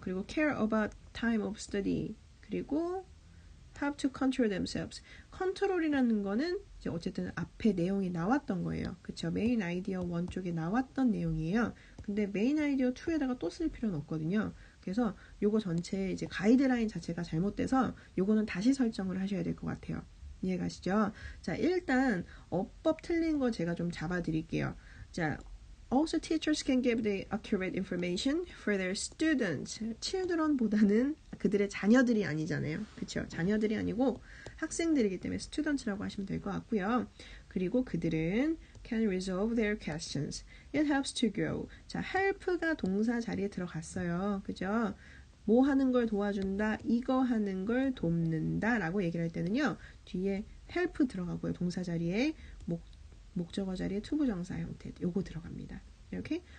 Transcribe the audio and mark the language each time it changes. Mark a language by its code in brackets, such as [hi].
[ko] 그리고 [en] care about time of study, 그리고 have to control themselves. [ko] 컨트롤이라는 거는 이제 어쨌든 앞에 내용이 나왔던 거예요. 그쵸? 메인 아이디어 1 쪽에 나왔던 내용이에요. 근데 메인 아이디어 2에다가 또 쓸 필요는 없거든요. 그래서 요거 전체 이제 가이드라인 자체가 잘못돼서 요거는 다시 설정을 하셔야 될 것 같아요. 이해가시죠? 자, 일단 어법 틀린 거 제가 좀 잡아드릴게요. [en] 자, also teachers can give the accurate information for their students. [ko] children보다는 그들의 자녀들이 아니잖아요. 그쵸? 자녀들이 아니고 학생들이기 때문에 students라고 하시면 될 것 같고요. 그리고 그들은 [en] can resolve their questions. It helps to grow. [ko] 자, help가 동사 자리에 들어갔어요. 그죠? 뭐 하는 걸 도와준다, 이거 하는 걸 돕는다 라고 얘기를 할 때는요, 뒤에 help 들어가고요. 동사 자리에 목적어 자리에 투부정사 형태 요거 들어갑니다. 이렇게.